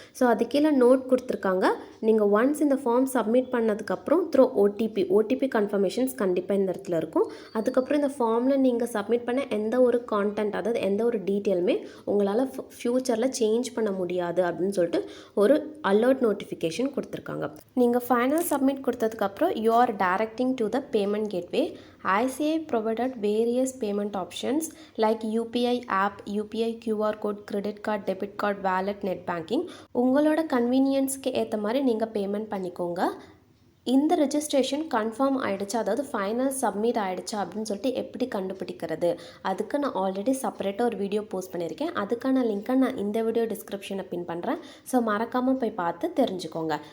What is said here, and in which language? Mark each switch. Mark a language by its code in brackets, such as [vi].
[ta] So அது கீழே note கொடுத்துருக்காங்க. நீங்கள் ஒன்ஸ் இந்த ஃபார்ம் சப்மிட் பண்ணதுக்கப்புறம் த்ரூ ஓடிபி கன்ஃபர்மேஷன்ஸ் கண்டிப்பாக இந்த இடத்துல இருக்கும். அதுக்கப்புறம் இந்த ஃபார்மில் நீங்கள் சப்மிட் பண்ண எந்த ஒரு கான்டென்ட், அதாவது எந்த ஒரு டீட்டெயிலுமே உங்களால் ஃப்யூச்சரில் சேஞ்ச் பண்ண முடியாது அப்படின்னு சொல்லிட்டு ஒரு அலர்ட் நோட்டிஃபிகேஷன் கொடுத்துருக்காங்க. நீங்கள் ஃபைனல் சப்மிட் கொடுத்ததுக்கப்புறம் [en] You are directing to the payment gateway. ICI provided various payment options like UPI app, UPI QR code, credit card, debit card, wallet, net banking. [ta] உங்களோட கன்வீனியன்ஸ்க்கு ஏற்ற மாதிரி நீங்கள் பேமெண்ட் பண்ணிக்கோங்க. இந்த ரெஜிஸ்ட்ரேஷன் கன்ஃபார்ம் ஆகிடுச்சா, அதாவது ஃபைனல் சப்மிட் ஆகிடுச்சா அப்படின்னு சொல்லிட்டு எப்படி கண்டுபிடிக்கிறது, அதுக்கு நான் ஆல்ரெடி செப்பரேட்டாக ஒரு வீடியோ போஸ்ட் பண்ணியிருக்கேன். அதுக்கான லிங்க்கை நான் இந்த வீடியோ டிஸ்கிரிப்ஷனை பின் பண்ணுறேன். ஸோ மறக்காமல் போய் பார்த்து தெரிஞ்சுக்கோங்க.